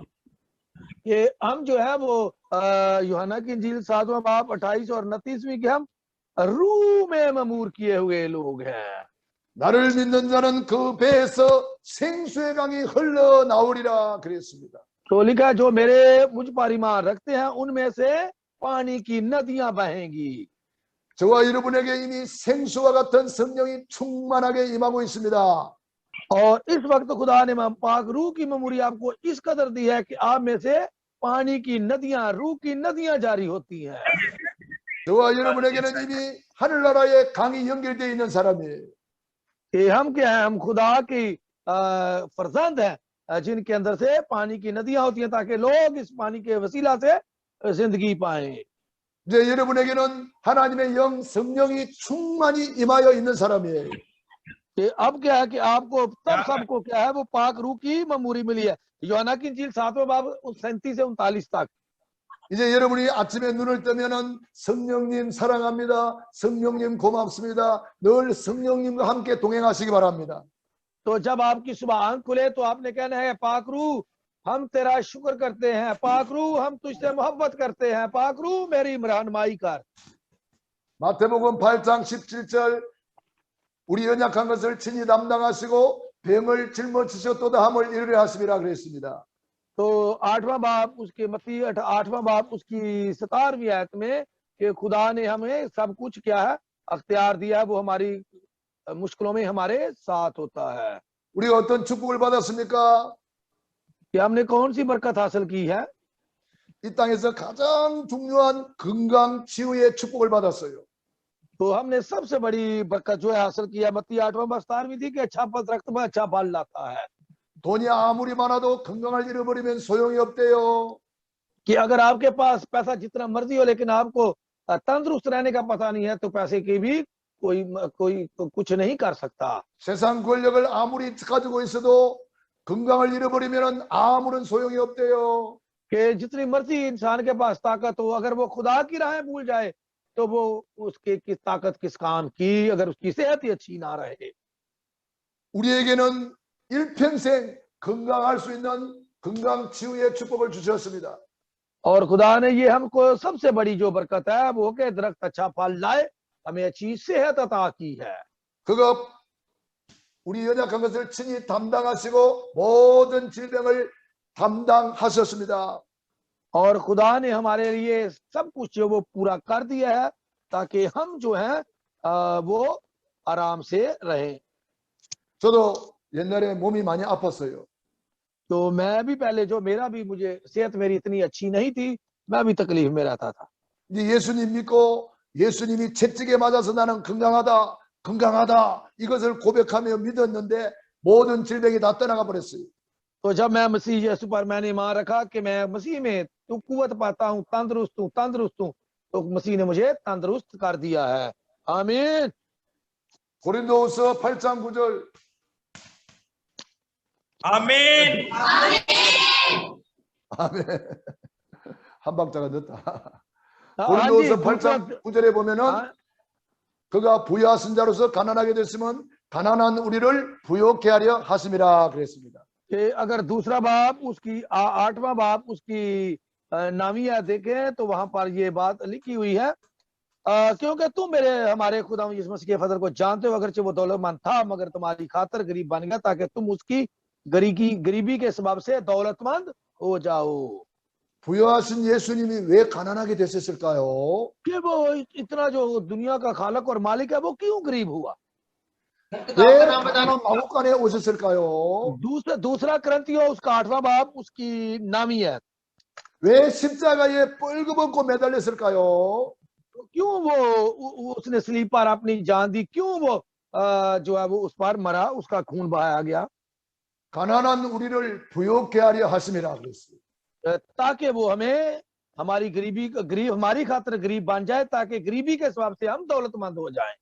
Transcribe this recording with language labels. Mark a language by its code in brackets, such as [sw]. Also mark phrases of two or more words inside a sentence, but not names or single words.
[ur] کہ ہم جو ہے وہ یوحنا کی انجیل 7واں باب 28 اور 29ویں کے ہم روح میں معمور کیے ہوئے لوگ ہیں. [ko] 나를 믿는 자는 그 배에서 생수의 강이 흘러나오리라 그랬습니다. [ur] تو لکھا جو میرے مجھ پر ایمان رکھتے ہیں ان میں سے پانی کی ندیاں بہیں گی. [ko] 저와 여러분에게 이미 생수와 같은 성령이 충만하게 임하고 있습니다. [ur] اور اس وقت خدا نے پاک روح کی معموری آپ کو اس قدر دی ہے کہ آپ میں سے پانی کی ندیاں، روح کی ندیاں جاری ہوتی ہیں. [ko] 저와 여러분에게는 이미 하늘나라의 강이 연결되어 있는 사람이에요. [ur] کہ ہم کیا ہے، ہم خدا کی فرزند ہیں، جن کے اندر سے پانی کی ندیاں ہوتی ہیں، تاکہ لوگ اس پانی کے وسیلہ سے زندگی پائے. [ko] 이제 여러분에게는 하나님의 영 성령이 충만히 임하여 있는 사람이에요. [ur] کہ اب کیا ہے کہ آپ کو تب سب کو کیا ہے، وہ پاک روح کی معموری ملی ہے. یوحنا کی انجیل 7ویں باب 37 سے 39 تک. [ko] 이제 여러분이 아침에 눈을 뜨면은 성령님 사랑합니다. 성령님 고맙습니다. 늘 성령님과 함께 동행하시기 바랍니다. [ur] تو جب آپ کی صبح آنکھ کھلے تو آپ نے کہنا ہے، پاک روح ہم تیرا شکر کرتے ہیں، پاک روح ہم تجھ سے محبت کرتے ہیں، پاک روح میری رہنمائی کر. [ko] 마태복음 8장 17절 우리 연약한 것을 친히 담당하시고 병을 짊어지셨도다 함을 이르려 하심이라 그랬습니다. [ur] تو 8واں باب اس کے متی 8واں باب اس کی 17ویں آیت میں کہ خدا نے ہمیں سب کچھ کیا ہے اختیار دیا ہے، وہ ہماری مشکلوں میں ہمارے ساتھ ہوتا ہے. [ko] 우리가 어떤 축복을 받았습니까? [ur] کہ ہم نے کون سی برکت حاصل کی ہے? [ko] 이 땅에서 가장 중요한 건강 치유의 축복을 받았어요. [ur] تو ہم نے سب سے بڑی برکت جو ہے حاصل کیا، متی 8واں باب 17ویں تھی کہ اچھا پھل رکت میں اچھا پھل لاتا ہے. [ko] 돈이 아무리 많아도 건강을 잃어버리면 सो용이 없대요. [ur] کہ اگر آپ کے پاس پیسہ جتنا مرضی ہو لیکن آپ کو تندرست رہنے کا پتا نہیں ہے، تو پیسے کی بھی کوئی کچھ نہیں کر سکتا. [ko] 세상 권력을 아무리 가지고 있어도 건강을 잃어버리면 아무런 소용이 없대요. [ur] کہ جتنی مرضی انسان کے پاس طاقت ہو، اگر وہ خدا کی راہیں بھول جائے تو وہ اس کے کس طاقت کس کام کی، اگر اس کی صحت ہی اچھی نہ رہے. [ko] 우리에게는 일평생 건강할 수 있는 건강 치유의 축복을 주셨습니다. [ur] اور خدا نے یہ ہم کو سب سے بڑی جو برکت ہے وہ کہ درخت اچھا پھل لائے، ہمیں اچھی صحت عطا کی ہے. [ko] 그가 우리 연약한 것을 친히 담당하시고 모든 질병을 담당하셨습니다. [ur] اور خدا نے ہمارے لیے سب کچھ جو وہ پورا کر دیا ہے، تاکہ ہم جو ہے وہ آرام سے رہیں. [ko] 저도 옛날에 몸이 많이 아팠어요. [ur] تو میں بھی پہلے جو میرا بھی مجھے صحت میری اتنی اچھی نہیں تھی، میں بھی تکلیف میں رہتا تھا. [ko] 이제 예수님 믿고 예수님이 채찍에 맞아서 나는 건강하다 이것을 고백하며 믿었는데 모든 질병이 다 떠나가 버렸어요. [ur] تو جب میں مسیح یسوع پر میں نے ایمان رکھا کہ میں مسیح میں تو قوت پاتا ہوں، تندرست ہوں، تو مسیح نے مجھے تندرست کر دیا ہے. आमीन। [ko] 고린도후서 8장 9절 [ur] आमीन। [ko] 아멘. 한 박자가 늦다. [ur] हाँ [ko] 고린도후서 [ur] जी, [ko] 8장 9절에 보면은 [ur] हाँ, [ko] 그가 부유하신 자로서 가난하게 됐으면 가난한 우리를 부유케 하려 하심이라 그랬습니다. [ur] کہ اگر دوسرا باپ اس کی 8واں باپ اس کی 9ویں آیت دیکھیں تو وہاں پر یہ بات لکھی ہوئی ہے، کیونکہ تم ہمارے خدا یسوع مسیح کے فضل کو جانتے ہو، اگرچہ وہ دولت مند تھا مگر تمہاری خاطر غریب بن گیا، تاکہ تم اس کی غریبی کے سبب سے دولت مند ہو جاؤ. [ko] 부유하신 예수님이 왜 가난하게 됐었을까요? [ur] کہ وہ اتنا جو دنیا کا خالق اور مالک ہے وہ کیوں غریب ہوا? [ko] 왜 가난한 마구간에 오셨을까요? [ur] دوسرا کرنتھیوں اس کا 8واں باپ اس کی 9ویں ہے, [ko] 왜 십자가에 뻘겋고 매달렸을까요? [ur] تو کیوں وہ اس نے صلیب پر اپنی جان دی، کیوں وہ جو ہے وہ اس پر مرا، اس کا خون بہایا گیا? [ko] 가난한 우리를 부유케 하려 하심이라 그랬어요. [ur] تاکہ وہ ہمیں ہماری خاطر غریب بن جائے، تاکہ غریبی کے سبب سے ہم دولت مند ہو جائیں.